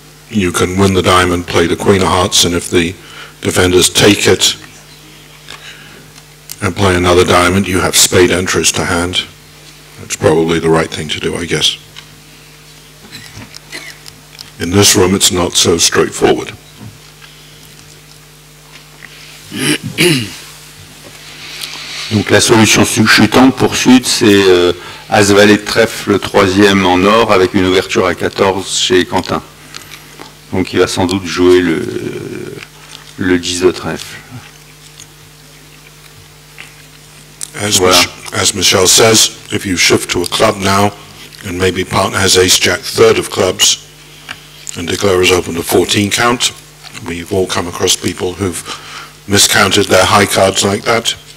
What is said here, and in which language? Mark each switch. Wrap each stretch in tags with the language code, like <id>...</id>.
<en>You can win the diamond, play the Queen of Hearts, and if the defenders take it and play another diamond, you have spade entries to hand. That's probably the right thing to do, I guess. In this room, it's not so straightforward.</en> <fr>Donc la solution chutante pour Sud, c'est As-Valet de trèfle, le 3e en or, avec une ouverture à 14 chez Quentin. Donc il va sans doute jouer le 10 de trèfle.</fr> <en>As Michelle says, if you shift to a club now, and maybe partner has ace-jack, 3rd of clubs, and Declara is open to 14 count, we've all come across people who've miscounted their high cards like that.</en>